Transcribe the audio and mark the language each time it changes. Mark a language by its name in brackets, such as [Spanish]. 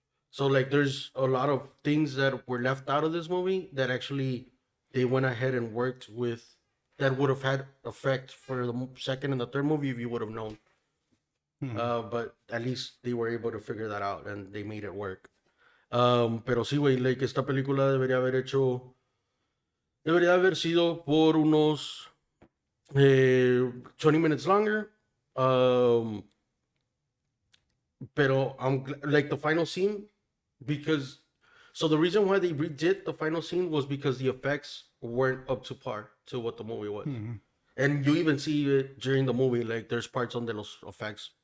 [English] So like there's a lot of things that were left out of this movie that actually they went ahead and worked with that would have had effect for the second and the third movie if you would have known. But at least they were able to figure that out and they made it work. [Spanish] Pero sí, güey, like, esta película debería haber sido por unos 20 [English] minutes longer. Pero like the final scene, because so the reason why they redid the final scene was because the effects weren't up to par to what the movie was. And you even see it during the movie, like there's parts on the los effects.